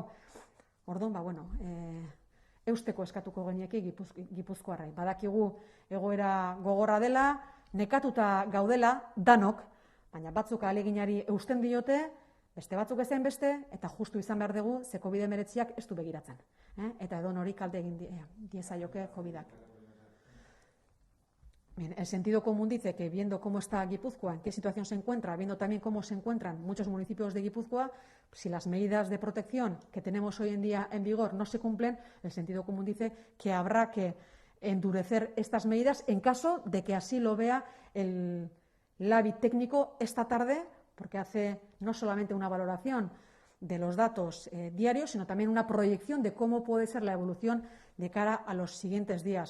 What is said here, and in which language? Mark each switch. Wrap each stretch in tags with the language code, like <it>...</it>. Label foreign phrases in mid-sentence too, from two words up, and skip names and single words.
<eu>Orduan, eusteko eskatuko genieke Gipuzkoarrai. Badakigu egoera gogorra dela, nekatuta gaudela, danok, baina batzuk ahaleginari eusten diote, beste batzuk ezen beste, eta justu izan behar dugu, ze COVID-19ak ez du begiratzen. Eta edo nori kalte egin diezaioke COVID-ak.</eu> <es>Bien, el sentido común dice que viendo cómo está Guipúzcoa, en qué situación se encuentra, viendo también cómo se encuentran muchos municipios de Guipúzcoa, si las medidas de protección que tenemos hoy en día en vigor no se cumplen, el sentido común dice que habrá que endurecer estas medidas en caso de que así lo vea el labi técnico esta tarde, porque hace no solamente una valoración de los datos diarios, sino también una proyección de cómo puede ser la evolución de cara a los siguientes días.</es>